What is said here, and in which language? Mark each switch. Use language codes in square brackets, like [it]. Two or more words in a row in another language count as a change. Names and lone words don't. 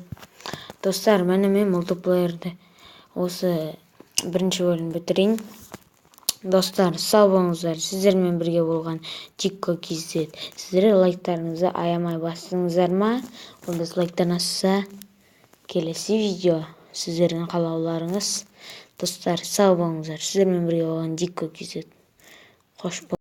[ky] Достар, мен мультиплеерде осы биринчи бөлүмдү бүтүрейин. Достар, сау болуңуздар. Сиздер менен бирге болгон Дикко KZ. Сиздер лайктарыңызды аямай бастыңыздармы? Онда лайктан асса келеси видео сиздердин каалоолоруңуз. Достар, сау болуңуздар. Сиздер менен бирге болгон Дикко KZ. Кош